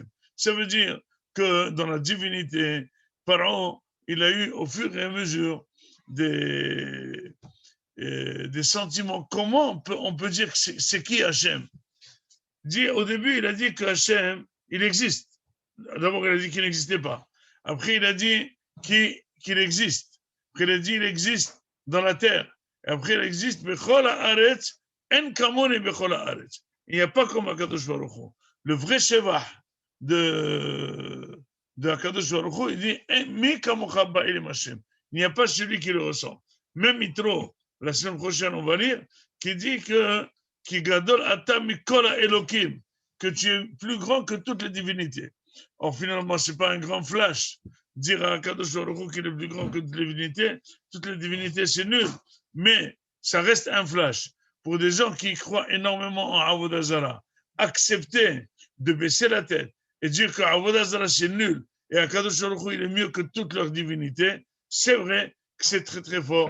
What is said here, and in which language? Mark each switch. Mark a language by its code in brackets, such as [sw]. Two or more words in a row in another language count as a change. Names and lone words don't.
[fr] Ça veut dire que dans la divinité, Pharaon, il a eu au fur et à mesure des sentiments. Comment on peut dire que c'est qui Hachem? Au début, il a dit que Hachem, il existe. D'abord, il a dit qu'il n'existait pas. Après, il a dit qu'il existe. Après, il a dit qu'il existe dans la terre. Et après, il existe [he] בכל הארץ אין כמוני בכל הארץ. [fr] Il n'y a pas comme [he] הקדוש ברוך הוא. [fr] Le vrai Shevach de [he] הקדוש ברוך הוא, [fr] il dit [he] מי כמוכה באלים השם. [fr] Il n'y a pas celui qui le ressent. Même Yitro, la semaine prochaine, on va lire, qui dit que [he] כי גדול אתה מכל האלוקים, [fr] que tu es plus grand que toutes les divinités. Or, finalement, ce n'est pas un grand flash. Dire à [he] הקדוש ברוך הוא [fr] qu'il est plus grand que toutes les divinités, c'est nul. Mais ça reste un flash. Pour des gens qui croient énormément en [he] עבודה זרה, [fr] accepter de baisser la tête et dire que [he] עבודה זרה [fr] c'est nul et [he] הקדוש ברוך הוא [fr] il est mieux que toutes leurs divinités, c'est vrai que c'est très très fort.